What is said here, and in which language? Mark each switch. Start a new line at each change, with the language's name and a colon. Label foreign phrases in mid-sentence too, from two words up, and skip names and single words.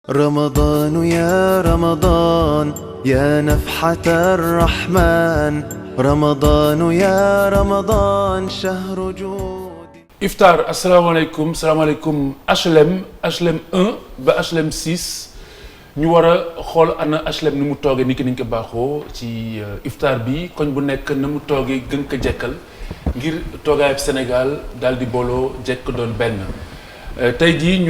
Arabic: رمضان يا رمضان يا نفحة الرحمن رمضان يا رمضان شهر جود
Wolof: Iftar asalaamaaleykum HLM 1 ba HLM 6 ñu war a xool ana HLM ni mu toogee ni ki niñ ko baaxoo ci iftar bi koñ bu nekk na mu toogee gën ko jekkal ngir toogaayub Sénégal daal di booloo jekk doon benn tey jii ñu